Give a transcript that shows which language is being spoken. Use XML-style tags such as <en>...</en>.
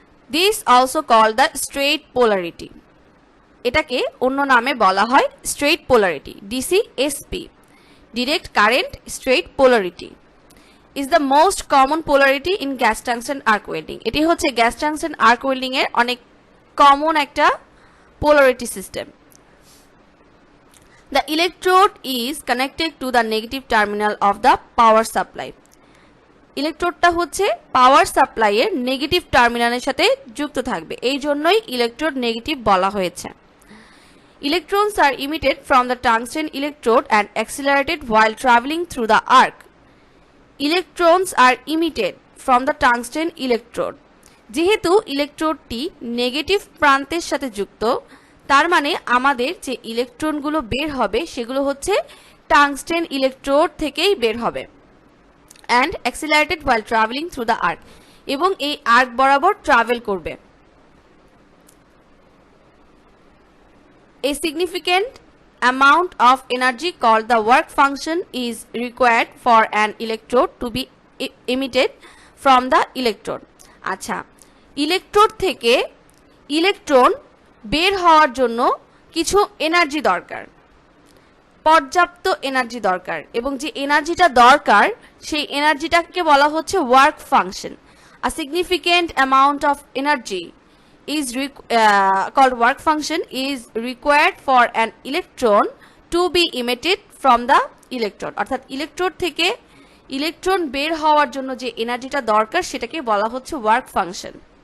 <en>this also call the straight polarity,</en> <bn>এটাকে অন্য নামে বলা হয় straight polarity,</bn> <en>DCSP, direct current straight polarity is the most common polarity in gas tungsten arc welding.</en> <bn>এটি হচ্ছে gas tungsten arc welding এর অনেক কমন একটা polarity system.</bn> <en>The electrode is connected to the negative terminal of the power supply.</en> <bn>ইলেকট্রোডটা হচ্ছে power supply এর negative টার্মিনালের সাথে যুক্ত থাকবে, এই জন্যই ইলেকট্রোড নেগেটিভ বলা হয়েছে।</bn> <en>Electrons are emitted from the tungsten electrode and accelerated while traveling through the arc. Electrons are emitted from the tungsten electrode.</en> <bn>যেহেতু ইলেকট্রোডটি নেগেটিভ প্রান্তের সাথে যুক্ত, তার মানে আমাদের যে ইলেকট্রনগুলো বের হবে সেগুলো হচ্ছে টাংস্টেন ইলেকট্রোড থেকেই বের হবে।</bn> <en>and accelerated while traveling through the arc,</en> <bn>এবং এই আর্ক বরাবর ট্রাভেল করবে।</bn> <en>A significant amount of energy called the work function is required for an electrode to be emitted from the electrode.</en> <bn>আচ্ছা, electrode থেকে electron বের হওয়ার জন্য কিছু এনার্জি দরকার, পর্যাপ্ত এনার্জি দরকার, এবং যে এনার্জিটা দরকার সেই এনার্জিটাকে বলা হচ্ছে work function.</bn> <en>a significant amount of energy is called work function is required for an electron to be emitted from the electrode,</en> <bn>অর্থাৎ ইলেকট্রোড থেকে ইলেকট্রন বের হওয়ার জন্য যে এনার্জিটা দরকার সেটাকে বলা হচ্ছে ওয়ার্ক ফাংশন।</bn>